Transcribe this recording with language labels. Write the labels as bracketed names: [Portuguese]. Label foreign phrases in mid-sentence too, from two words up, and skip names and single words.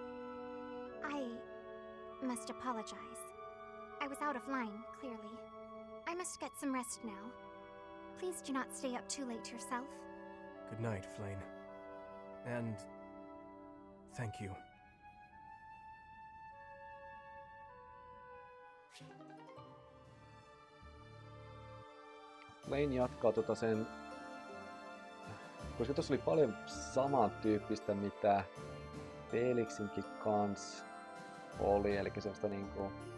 [English] I must apologize. I was out of line, clearly. I must get some rest now. Please do not stay up too late yourself. Good night, Flayn. And thank you. [Finnish] Flayn jatkaa sen, koska tuossa oli paljon samantyyppistä mitä Felixinkin kans oli, eli semmoista niinku